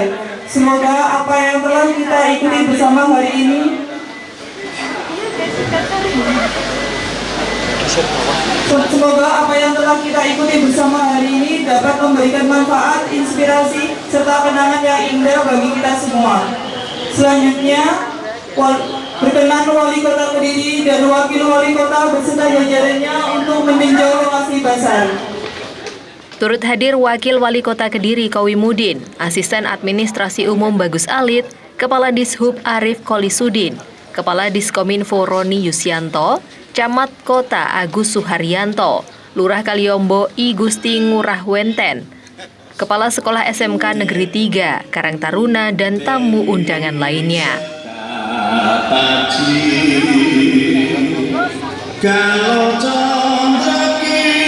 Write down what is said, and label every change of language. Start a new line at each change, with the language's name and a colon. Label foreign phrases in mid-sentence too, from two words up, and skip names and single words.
Indonesian: Semoga apa yang telah kita ikuti bersama hari ini dapat memberikan manfaat, inspirasi, serta kenangan yang indah bagi kita semua. Selanjutnya, berkenan Wali Kota Kediri dan Wakil Wali Kota beserta jajarannya untuk meninjau lokasi basar. Turut hadir Wakil Wali Kota Kediri Kowimudin, Asisten Administrasi Umum Bagus Alit, Kepala Dishub Arif Kolisudin, Kepala Diskominfo Roni Yusianto, Camat Kota Agus Suharyanto, Lurah Kaliombo I Gusti Ngurah Wenten, Kepala Sekolah SMK Negeri 3 Karang Taruna, dan tamu undangan lainnya. Kalau rezeki